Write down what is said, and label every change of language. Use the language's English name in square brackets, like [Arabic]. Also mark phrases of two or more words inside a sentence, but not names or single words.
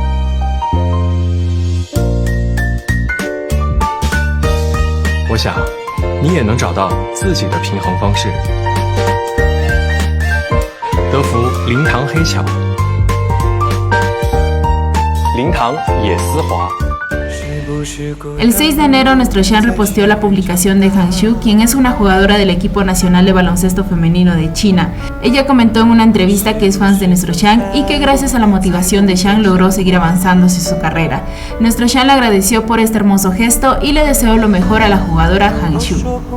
[Chinese] 我想，你也能找到自己的平衡方式。德芙零糖黑巧，零糖也丝滑。 [Spanish] El 6 de enero, nuestro Shan reposteó la publicación de Han Xu, quien es una jugadora del equipo nacional de baloncesto femenino de China. Ella comentó en una entrevista que es fan de nuestro Shan y que gracias a la motivación de Shan logró seguir avanzando hacia su carrera. Nuestro Shan le agradeció por este hermoso gesto y le deseó lo mejor a la jugadora Han Xu.